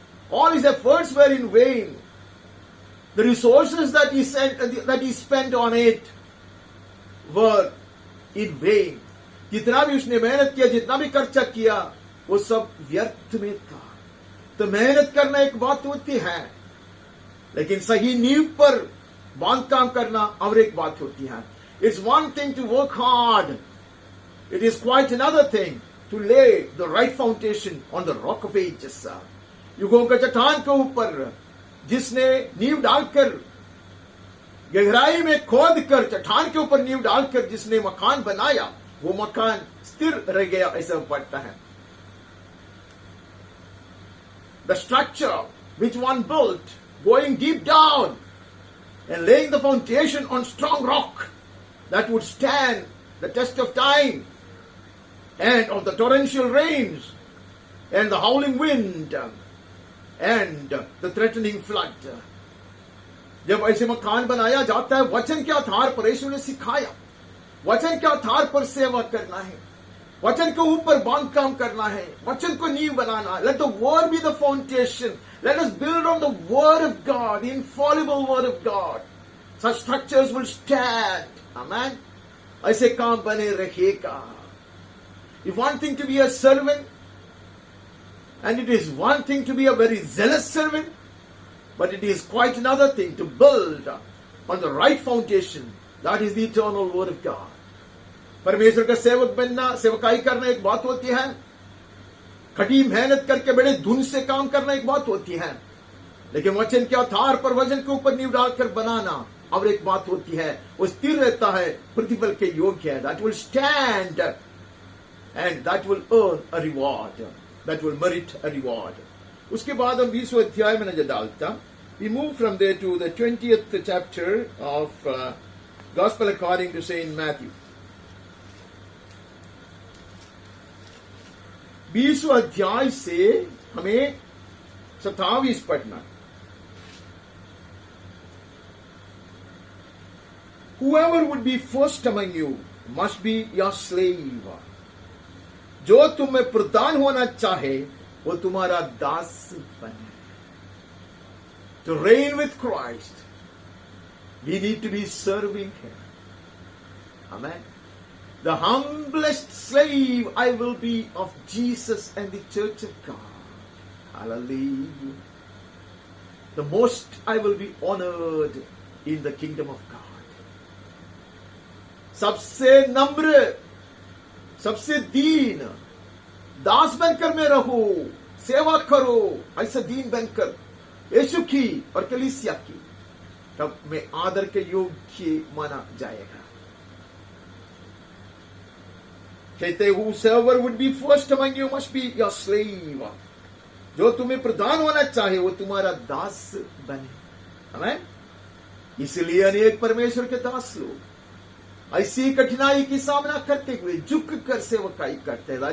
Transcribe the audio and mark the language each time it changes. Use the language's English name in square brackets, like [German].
[English] All his efforts were in vain. The resources that he spent on it were in vain. [Hindi] जितना भी उसने मेहनत किया, जितना भी खर्चा किया, वो सब व्यर्थ में था। तो मेहनत करना एक बात होती है, लेकिन सही नींव पर बांधकाम करना और एक बात होती है। [English] It's one thing to work hard. It is quite another thing to lay the right foundation on the rock of ages. [Hindi] युगों के चट्टान के ऊपर जिसने नींव डालकर, गहराई में खोद कर चट्टान के ऊपर नींव डालकर जिसने मकान बनाया, वो मकान स्थिर रह गया, ऐसा पड़ता है। [English] The structure which one built, going deep down and laying the foundation on strong rock that would stand the test of time and of the torrential rains and the howling wind and the threatening flood. [Hindi] जब ऐसे मकान बनाया जाता है, वचन के आधार पर यीशु ने सिखाया, वचन के आधार पर सेवा करना है, वचन के ऊपर बांधकाम करना है, वचन को नींव बनाना। [English] Let the word be the foundation. Let us build on the word of God, the infallible word of God. Such structures will stand. [Hindi] Amen. ऐसे काम बने रहेगा। [English] If one thing to be a servant, and it is one thing to be a very zealous servant, but it is quite another thing to build on the right foundation. That is the eternal word of God. [Hindi] परमेश्वर का सेवक बनना, सेवकाई करना एक बात होती है, कड़ी मेहनत करके बड़े धुन से काम करना एक बात होती है, लेकिन वचन के आधार पर वचन के ऊपर नींव डालकर बनाना और एक बात होती है। वो स्थिर रहता है, प्रतिफल के योग्य है। [English] That will stand and that will earn a reward. That will merit a reward. [Hindi] उसके बाद हम 20वें अध्याय में नजर डालता। [English] We move from there to the 20th chapter of Gospel according to Saint Matthew. [Hindi] 20वें अध्याय से हमें 27 पढ़ना। [English] Whoever would be first among you must be your slave. [Hindi] जो तुम्हें प्रधान होना चाहे वो तुम्हारा दास बने। [English] To reign with Christ, we need to be serving Him. Amen. The humblest slave I will be of Jesus and the church of God. Hallelujah. The most I will be honored in the kingdom of God. [Hindi] सबसे नम्र, सबसे दीन दास बनकर मैं रहूं, सेवा करो, ऐसा दीन बनकर यीशु की और कलीसिया की, तब मैं आदर के योग्य माना जाएगा। कहते [English] whosoever would be first among you must be your slave. [Hindi] जो तुम्हें प्रधान होना चाहे वो तुम्हारा दास बने। आमीन। इसलिए अनेक परमेश्वर के दास लोग ऐसी कठिनाई की सामना करते हुए झुक कर सेवकाई करते हैं।